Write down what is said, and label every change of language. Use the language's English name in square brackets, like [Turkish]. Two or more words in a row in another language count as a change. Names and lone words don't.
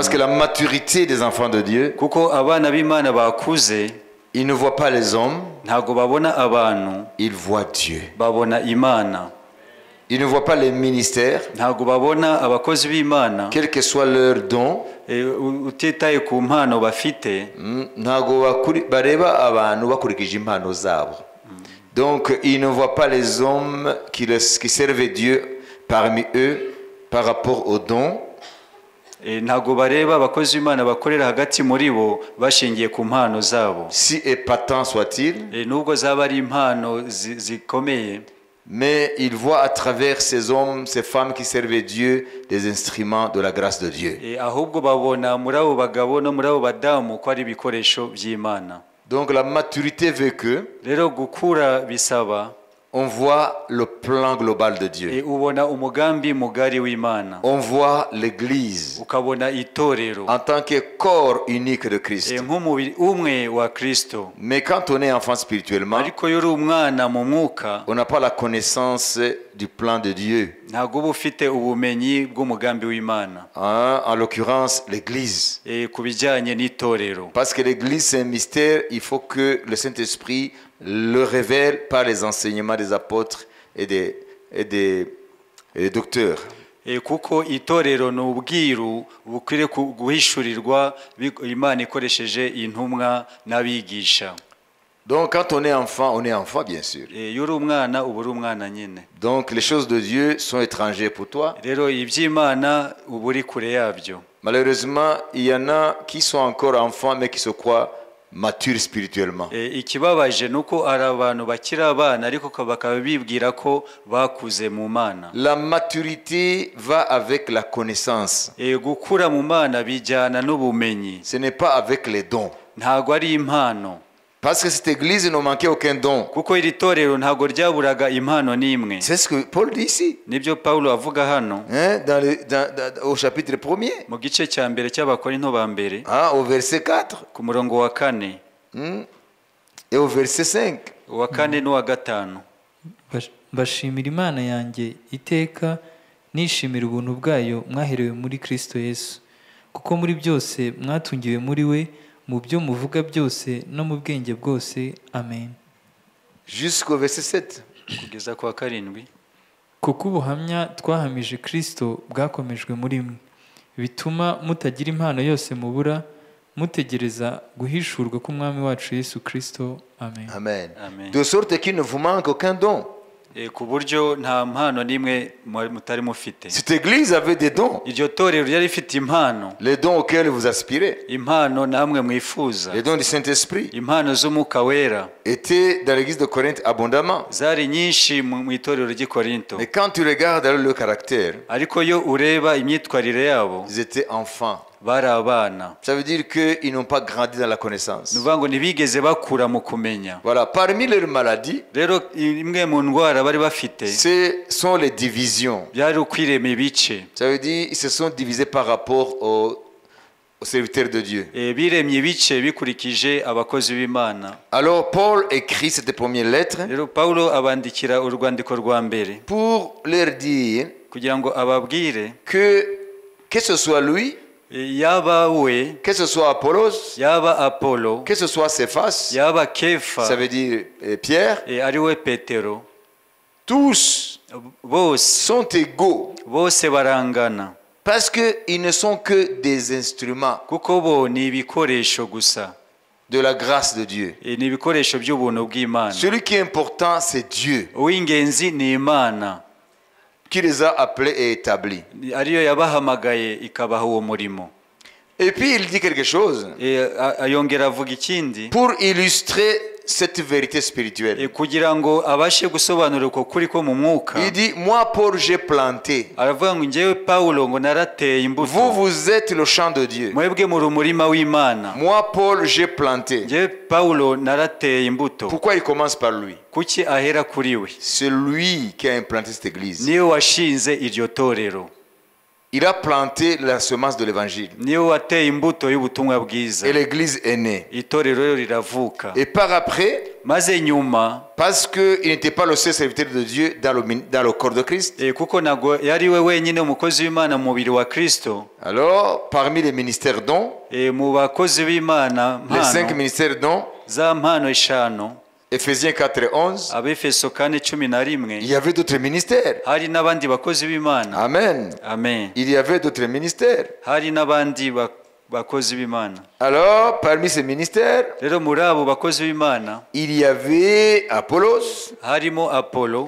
[French] Parce que la maturité des enfants de Dieu, [Kinyarwanda] kuko abana b'Imana bakuze, [French] ils ne voient pas les hommes, [Kinyarwanda] ntago babona abantu, [French] ils voient Dieu. [Kinyarwanda] babona Imana. [French] Ils ne voient pas les ministères, [Kinyarwanda] ntago babona abakozi b'Imana, [French] quel que soit leur don. [Kinyarwanda] utitaye ku mpano bafite, ntago bareba abantu bakurikije impano zabo. [French] Donc ils ne voient pas les hommes qui servent Dieu parmi eux par rapport aux dons. [Kinyarwanda] ntago bareba abakozi b'Imana bakorera hagati muri bo bashingiye ku mpano zabo, [French] si épatant soit-il, [Kinyarwanda] nubwo zaba ari impano zikomeye, [French] mais il voit à travers ces hommes, ces femmes qui servent Dieu, des instruments de la grâce de Dieu. [Kinyarwanda] ahubwo babona muri abo bagabo no muri abo badamu ko ari ibikoresho by'Imana. [French] Donc la maturité veut que [Kinyarwanda] rero gukura bisaba [French] on voit le plan global de Dieu. [Kinyarwanda] ubona umugambi mugari w'Imana, [French] On voit l'église [Kinyarwanda] ukabona itorero [French] en tant que corps unique de Christ. [Kinyarwanda] nk'umubiri umwe wa Kristo. [French] Mais quand on est enfant spirituellement, [Kinyarwanda] ariko iyo uri umwana mu mwuka, [French] on n'a pas la connaissance du plan de Dieu. [Kinyarwanda] ntabwo uba ufite ubumenyi bw'umugambi w'Imana, [French] En l'occurrence, l'église. [Kinyarwanda] ku bijyanye n'itorero. [French] Parce que l'église, c'est un mystère, il faut que le Saint-Esprit le révèle par les enseignements des apôtres et des docteurs. [Kinyarwanda] Kuko itorero ni ubwiru bukwiriye guhishurirwa Imana ikoresheje intumwa n'abigisha. [French] Donc quand on est enfant bien sûr. [Kinyarwanda] iyo uri umwana uba uri umwana nyine. [French] Donc les choses de Dieu sont étrangères pour toi. [Kinyarwanda] rero iby'Imana uba uri kure yabyo. [French] Malheureusement, il y en a qui sont encore enfants mais qui se croient matures spirituellement. [Kinyarwanda] Ikibabaje nuko ari abantu bakiri abana ariko bakaba bibwira ko bakuze mu Mana. [French] La maturité va avec la connaissance. [Kinyarwanda] Gukura mu Mana bijyana n'ubumenyi. [French] Ce n'est pas avec les dons. [Kinyarwanda] Ntago ari impano. [French] Parce que cette église ne manquait aucun don. [Kinyarwanda] Kuko iri torero ntago ryaburaga impano n'imwe. [French] C'est ce que Paul dit ici. [Kinyarwanda] Nibyo Paulo avuga hano. [French] Au chapitre 1er. [Kinyarwanda] Mu gice cya mbere cy'Abakorinto ba mbere. [French] Au verset 4. [Kinyarwanda] Ku murongo wa 4. [French] Et au verset 5. [Kinyarwanda] Wa 4 n'uwa 5. Bashimira Imana yanjye iteka, nishimira ubuntu bwayo mwaherewe muri Kristo Yesu, kuko muri byose mwatungiwe muri we, mu byo muvuga byose no mu bwenge bwose. Amen. [French] Jusqu'au verset 7. [Kinyarwanda] Kugeza kwa 7. Kuko ubuhamya twahamije Kristo bwakomejwe muri mwe, bituma mutagira impano yose mubura, mutegereza guhishurwa k'umwami wacu Yesu Kristo. Amen. Amen. Amen. [French] De sorte qu'il ne vous manque aucun don. [Kinyarwanda] Ku buryo nta mpano n'imwe mutari mufite. [French] Cette église avait des dons. [Kinyarwanda] Iryo torero ryari rifite impano. [French] Les dons auxquels vous aspirez. [Kinyarwanda] Impano namwe mwifuza. [French] Les dons du Saint-Esprit. [Kinyarwanda] Impano z'Umwuka Wera [French] Étaient dans l'église de Corinthe abondamment. [Kinyarwanda] zari nyinshi mu itorero ry'i Korinto. [French] Mais quand tu regardes alors le caractère, [Kinyarwanda] Ariko yo ureba imyitwarire yabo [French] ils étaient enfants. [Kinyarwanda] bari abana. [French] Ça veut dire qu'ils n'ont pas grandi dans la connaissance. [Kinyarwanda] Ni ukuvuga ngo ntibigeze bakura mu kumenya. [French] Voilà, parmi leurs maladies, [Kinyarwanda] Rero imwe mu ndwara bari bafite [French] ce sont les divisions. [Kinyarwanda] byari ukwirema ibice. [French] Ça veut dire qu'ils se sont divisés par rapport aux serviteurs de Dieu. [Kinyarwanda] Biremye ibice bikurikije abakozi b'Imana. [French] Alors Paul écrit cette première lettre [Kinyarwanda] Rero Pawulo abandikira urwandiko rwa mbere [French] pour leur dire [Kinyarwanda] kugira ngo ababwire [French] que ce soit lui, [Kinyarwanda] yaba we, [French] que ce soit Apollos, [Kinyarwanda] yaba Apolo, [French] que ce soit Céphas, [Kinyarwanda] yaba Kefa, [French] ça veut dire Pierre, [Kinyarwanda] ari we Petero, [French] tous [Kinyarwanda] bose [French] sont égaux [Kinyarwanda] bose barangana [French] parce qu'ils ne sont que des instruments [Kinyarwanda] kuko bo ni ibikoresho gusa. [French] de la grâce de Dieu. [Kinyarwanda] Ni ibikoresho by'ubuntu bw'Imana. [French] Celui qui est important, c'est Dieu [Kinyarwanda] Uw'ingenzi ni Imana [French] qui les a appelés et établis. [Kinyarwanda] ariyo yabahamagaye ikabaha uwo murimo. [French] Et puis il dit quelque chose [Kinyarwanda] Ayongera avuga ikindi [French] pour illustrer cette vérité spirituelle. [Kinyarwanda] kugira ngo abashe gusobanura uko kuri ko mu mwuka. [French] Il dit, moi Paul, j'ai planté. [Kinyarwanda] Aravuga ngo njyewe Pawulo ngo narateye imbuto. [French] Vous êtes le champ de Dieu. [Kinyarwanda] Mwebwe muri umurima w'Imana. [French] Moi Paul, j'ai planté. [Kinyarwanda] Njyewe Pawulo narateye imbuto. [French] Pourquoi il commence par lui? [Kinyarwanda] Kuki ahera kuri we? [French] C'est lui qui a implanté cette église. [Kinyarwanda] Niwe washinze iryo torero. [French] Il a planté la semence de l'évangile. [Kinyarwanda] Niwe wateye imbuto y'ubutumwa bwiza. [French] Et l'église est née. [Kinyarwanda] Itorero rero riravuka. [French] Et par après, [Kinyarwanda] Maze nyuma [French] parce qu'il n'était pas le seul serviteur de Dieu dans le corps de Christ, [Kinyarwanda] kuko nago yari we wenyine umukozi w'Imana mu mubiri wa Kristo. [French] alors parmi les ministères dons, [Kinyarwanda] Mu bakozi b'Imana [French] les 5 [Kinyarwanda] mpano [French] ministères dons, [Kinyarwanda] za mpano eshanu, [French] Ephésiens 4:11, [Kinyarwanda] Abefeso 4:11, [French] il y avait d'autres ministères. [Kinyarwanda] hari n'abandi bakozi b'Imana. Amen. Amen. [French] Il y avait d'autres ministères. [Kinyarwanda] Hari n'abandi bakozi b'Imana. [French] Alors, parmi ces ministères, [Kinyarwanda] Rero muri abo bakozi b'Imana [French] il y avait Apollos, [Kinyarwanda] harimo Apolo,